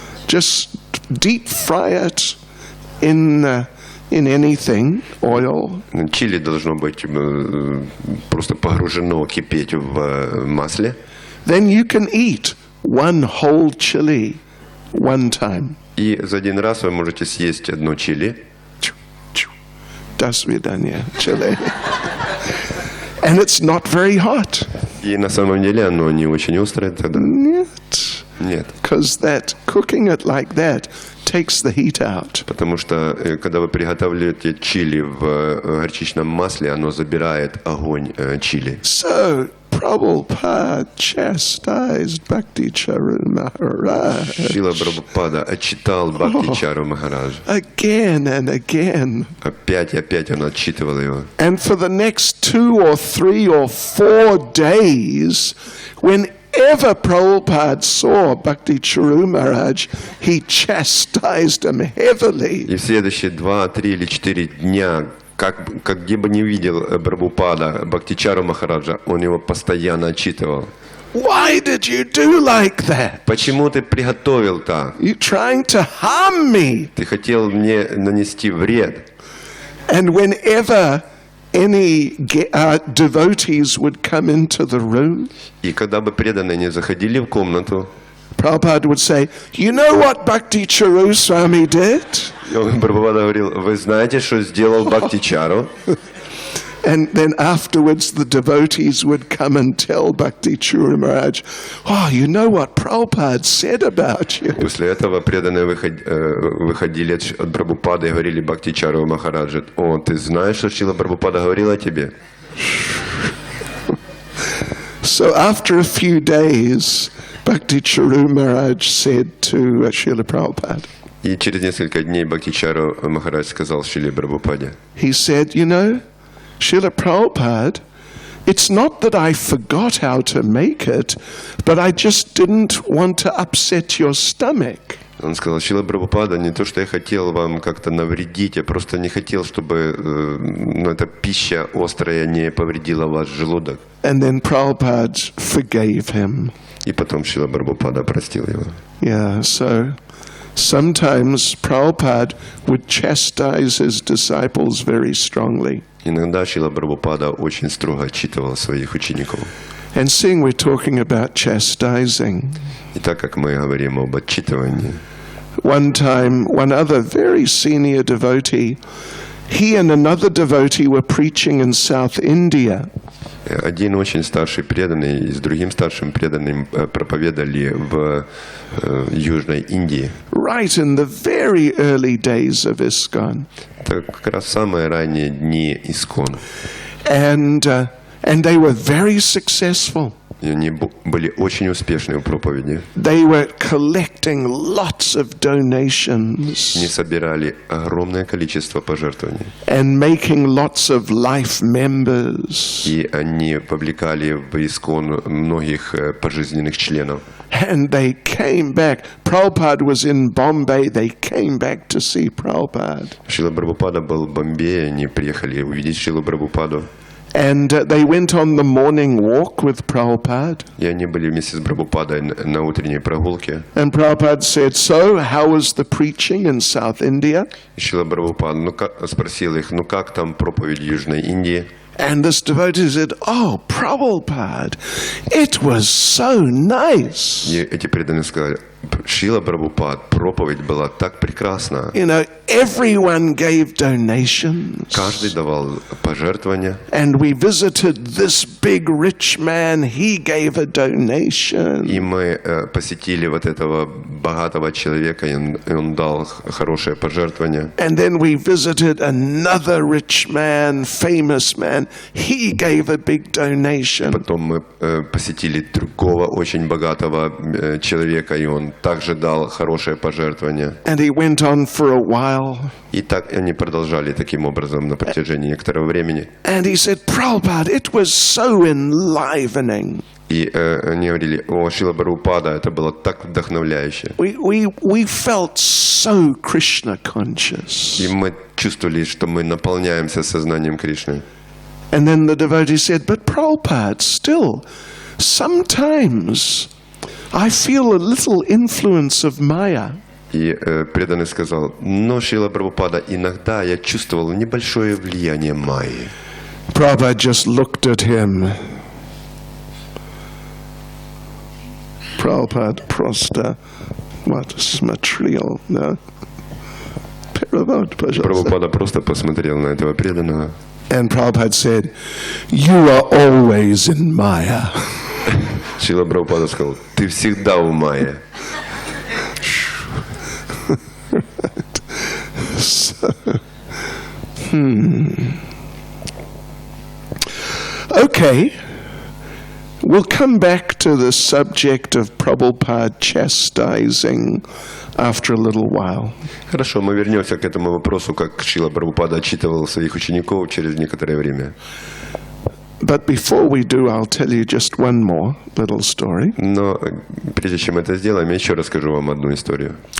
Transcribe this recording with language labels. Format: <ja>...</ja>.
<en>Just deep fry it in anything, oil.</en> <ru>Чили должно быть просто погружено, кипеть в масле.</ru> <en>Then you can eat one whole chili one time.</en> <ru>И за один раз вы можете съесть одно чили. До свидания, chili.</ru> <en>And it's not very hot.</en> <ru>И на самом деле оно не очень острое тогда. Нет. Нет.</ru> <en>Because that cooking it like that takes the heat out.</en> <ru>Потому что, когда вы приготавливаете чили в горчичном масле, оно забирает огонь чили.</ru> <en>So Prabhupada chastised Bhakti Charu Maharaj</en> <ru>Шрила Прабхупада отчитал Бхакти-чару Махараджа.</ru> <en>again and again.</en> <ru>Опять и опять он отчитывал его.</ru> <en>And for the next 2 or 3 or 4 days, whenever Prabhupada saw Bhakti Charu Maharaj, he chastised him heavily.</en> <ru>И в следующие 2, 3 или 4 дня, где бы не видел Прабхупада Бхакти-чару Махараджа, он его постоянно отчитывал.</ru> <en>Why did you do like that?</en> <ru>Почему ты приготовил так?</ru> <en>You're trying to harm me.</en> <ru>Ты хотел мне нанести вред.</ru> <en>And whenever any devotees would come into the room,</en> <ru>И когда бы преданные не заходили в комнату,</ru> <en>Prabhupada would say, "You know what Bhakti Charu Swami did?"</en> <ru>Прабхупада говорил: вы знаете, что сделал Бхакти-чару?</ru> <en>And then afterwards the devotees would come and tell Bhakti Charu Maharaj, "Oh, you know what Prabhupada said about you."</en> <ru>После этого преданные выходили от Прабхупады и говорили Бхакти-чару Махараджа: о, ты знаешь, что Шрила Прабхупада говорил о тебе?</ru> <en>So after a few days, Bhakti Charu Maharaj said to Srila Prabhupada,</en> <ru>И через несколько дней Бхакти-чару Махарадж сказал Шриле Прабхупаде:</ru> <en>he said, "You know, Srila Prabhupada, it's not that I forgot how to make it, but I just didn't want to upset your stomach."</en> <ru>Он сказал: Шрила Прабхупада, не то, что я хотел вам как-то навредить, я просто не хотел, чтобы эта пища острая не повредила ваш желудок.</ru> <en>And then Prabhupada forgave him.</en> <ru>И потом Шрила Прабхупада простил его.</ru> <en>Yeah, so sometimes Prabhupada would chastise his disciples very strongly.</en> <ru>Иногда Шрила Прабхупада очень строго отчитывал своих учеников.</ru> <en>And seeing we're talking about chastising,</en> <ru>И так как мы говорим об отчитывании,</ru> <en>one time, one other very senior devotee, he and another devotee were preaching in South India.</en> <ru>один очень старший преданный с другим старшим преданным проповедовали в Южной Индии.</ru> <en>Right in the very early days of ISKCON.</en> <ru>Это как раз самые ранние дни Искон.</ru> <en>And they were very successful.</en> <ru>И они были очень успешны в проповеди.</ru> <en>They were collecting lots of donations.</en> <ru>Они собирали огромное количество пожертвований.</ru> <en>And making lots of life members.</en> <ru>И они повлекали в Искон многих пожизненных членов.</ru> <en>And they came back. Prabhupada was in Bombay. They came back to see Prabhupada.</en> <ru>Шрила Прабхупада был в Бомбее, они приехали увидеть Шрилу Прабхупаду.</ru> <en>And they went on the morning walk with Prabhupada.</en> <ru>И они были вместе с Прабхупадой на утренней прогулке.</ru> <en>And Prabhupada said, "So, how was the preaching in South India?"</en> <ru>И Шрила Прабхупада спросил их: ну как там проповедь в Южной Индии?</ru> <en>And this devotee said, "Oh, Prabhupada, it was so nice."</en> <ru>И эти преданные сказали: Шрила Прабхупад, проповедь была так прекрасна.</ru> <en>You know, everyone gave donations.</en> <ru>Каждый давал пожертвования.</ru> <en>And we visited this big rich man. He gave a donation.</en> <ru>И мы посетили вот этого богатого человека, и он дал хорошее пожертвование.</ru> <en>And then we visited another rich man, famous man. He gave a big donation.</en> <ru>Потом мы посетили другого очень богатого человека, и он также дал хорошее пожертвование.</ru> <en>And he went on for a while.</en> <ru>И так они продолжали таким образом на протяжении некоторого времени.</ru> <en>And he said, Prabhupada, it was so enlivening.</en> <ru>И они говорили: о, Шрила Прабхупада, это было так вдохновляюще.</ru> <en>We felt so Krishna conscious.</en> <ru>И мы чувствовали, что мы наполняемся сознанием Кришны.</ru> <en>And then the devotee said, but Prabhupada, still, sometimes I feel a little influence of Maya.</en> <ru>И преданный сказал: но, Шрила Прабхупада, иногда я чувствовал небольшое влияние Майи.</ru> <en>Prabhupada just looked at him.</en> <ru>Prabhupada просто, смотрел, да? Прабхупада просто посмотрел на этого преданного.</ru> <en>And Prabhupada said, you are always in Maya.</en> <ru>Шрила Прабхупада сказал: ты всегда в Майе.</ru> <en>Okay, we'll come back to the subject of Prabhupada chastising after a little while.</en> <ru>Хорошо, мы вернемся к этому вопросу, как Шрила Прабхупада отчитывал своих учеников через некоторое время.</ru> <en>But before we do, I'll tell you just one more little story.</en> <ru>Но прежде чем это сделаем, я еще расскажу вам одну историю.</ru>